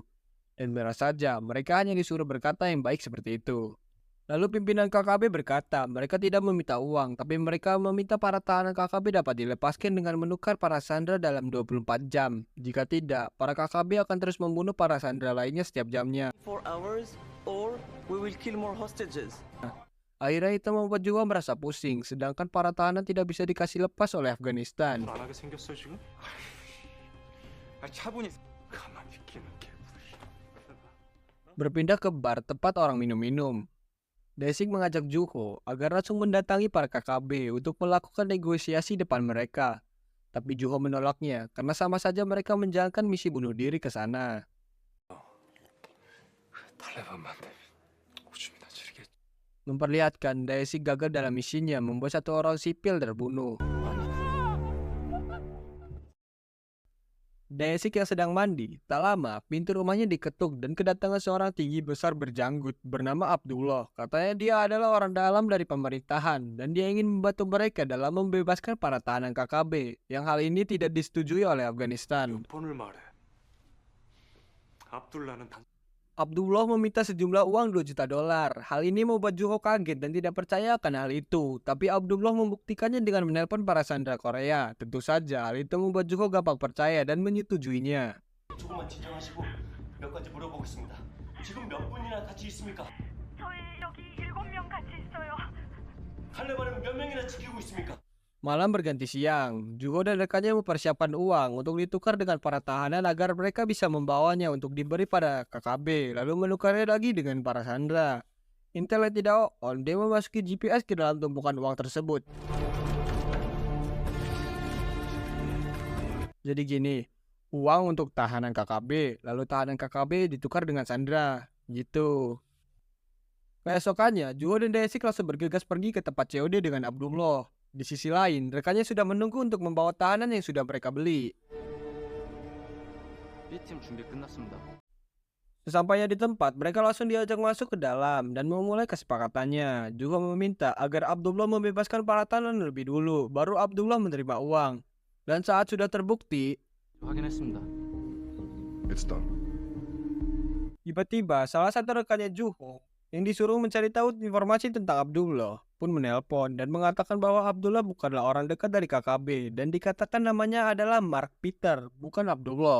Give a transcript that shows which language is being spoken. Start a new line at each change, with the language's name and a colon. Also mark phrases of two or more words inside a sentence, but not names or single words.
Indonesian: Dan benar saja, mereka hanya disuruh berkata yang baik seperti itu. Lalu pimpinan KKB berkata, mereka tidak meminta uang, tapi mereka meminta para tahanan KKB dapat dilepaskan dengan menukar para sandera dalam 24 jam. Jika tidak, para KKB akan terus membunuh para sandera lainnya setiap jamnya.
English: 4 hours or we will kill more hostages.
Indonesian: Akhirnya itu membuat Juho merasa pusing, sedangkan para tahanan tidak bisa dikasih lepas oleh Afghanistan.
Korean: 안 하게 생겼어 지금? 차분히 가만히 있기는 개구리.
Indonesian: Berpindah ke bar tempat orang minum-minum. Daesik mengajak Juho agar langsung mendatangi para KKB untuk melakukan negosiasi depan mereka. Tapi Juho menolaknya karena sama saja mereka menjalankan misi bunuh diri ke sana.
Korean: 탈레반만 오줌이나 지르겠지.
Indonesian: Memperlihatkan Daesik gagal dalam misinya membuat satu orang sipil terbunuh. Daesik yang sedang mandi, tak lama pintu rumahnya diketuk dan kedatangan seorang tinggi besar berjanggut bernama Abdullah. Katanya dia adalah orang dalam dari pemerintahan dan dia ingin membantu mereka dalam membebaskan para tahanan KKB yang hal ini tidak disetujui oleh Afghanistan.
Korean: 번을 말해. 압둘라는 단.
Indonesian: Abdullah meminta sejumlah uang 2 juta dolar. Hal ini membuat Juho kaget dan tidak percaya akan hal itu. Tapi Abdullah membuktikannya dengan menelpon para sandera Korea. Tentu saja hal itu membuat Juho gampang percaya dan menyetujuinya.
Korean: 조금만 진정하시고 몇 가지 물어보겠습니다. 지금 몇 분이나 같이 있습니까? 저희 여기 7명 같이 있어요. 탈레반은 몇 명이나 지키고 있습니까?
Indonesian: Malam berganti siang, Juho dan rekannya mempersiapkan uang untuk ditukar dengan para tahanan agar mereka bisa membawanya untuk diberi pada KKB, lalu menukarnya lagi dengan para sandera. Intel yang tidak on, dia memasuki GPS ke dalam tumpukan uang tersebut. Jadi gini, uang untuk tahanan KKB, lalu tahanan KKB ditukar dengan sandera, gitu. Keesokannya, Juho dan Daesik langsung bergegas pergi ke tempat COD dengan Abdullah. Di sisi lain, rekannya sudah menunggu untuk membawa tahanan yang sudah mereka beli.
Korean: B팀 준비 끝났습니다.
Indonesian: Sesampainya di tempat, mereka langsung diajak masuk ke dalam dan memulai kesepakatannya. Juho meminta agar Abdullah membebaskan para tahanan lebih dulu, baru Abdullah menerima uang. Dan saat sudah terbukti,
Korean: 확인했습니다.
Indonesian: tiba-tiba salah satu rekannya Juho yang disuruh mencari tahu informasi tentang Abdullah pun menelpon dan mengatakan bahwa Abdullah bukanlah orang dekat dari KKB dan dikatakan namanya adalah Mark Peter, bukan Abdullah.